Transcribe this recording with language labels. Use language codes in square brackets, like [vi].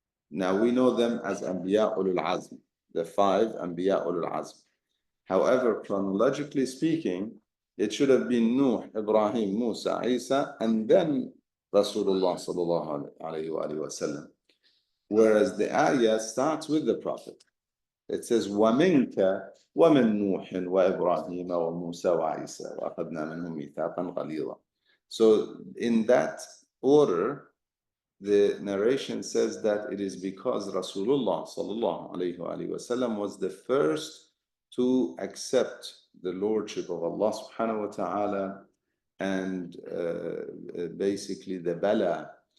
[en] Now we know them as Anbiya ulul Azm, the 5 Anbiya ulul Azm. However, chronologically speaking, it should have been Nuh, Ibrahim, Musa, Isa, and then Rasulullah sallallahu alayhi wa sallam. Whereas the ayah starts with the Prophet. It says, [ar] وَمِنْكَ وَمِنْ نُوحٍ وَإِبْرَاهِيمَ وَمُوسَى وَعِيسَى وَأَخَذْنَا مِنْهُمْ مِيثَاقًا غَلِيظًا. [en] So in that order, the narration says that it is because Rasulullah sallallahu alayhi wa sallam was the first to accept the lordship of Allah subhanahu wa ta'ala, and basically the bala,